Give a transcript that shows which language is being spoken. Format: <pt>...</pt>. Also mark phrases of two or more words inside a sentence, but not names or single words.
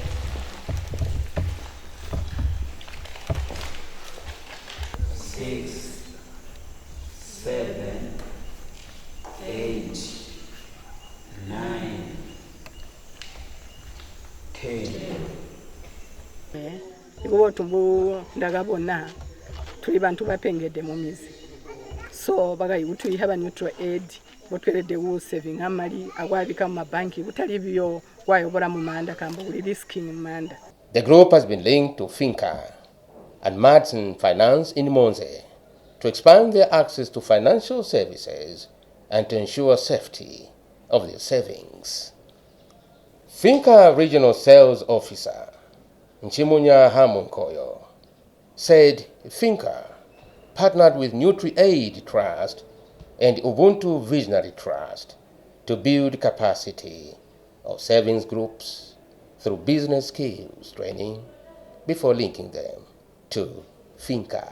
<en>6, 7, 8, 9, 10.</en> <toi>Ikubo tumbu ndakabona tuli bantu bapengede mu mizi so bakayikuthi uyihaba Nutri Aid botwelede ku saving amali akwabika mu mabanki butali biyo wayobora mu manda kambo kuli risking mu manda.</toi> <en>The group has been linked to Finca and Monze Finance in Monze to expand their access to financial services and to ensure safety of their savings. Finca Regional Sales Officer Nchimunya Hamunkoyo said Finca partnered with Nutri Aid Trust and Ubuntu Visionary Trust to build capacity of savings groups through business skills training before linking them to Finca.</en>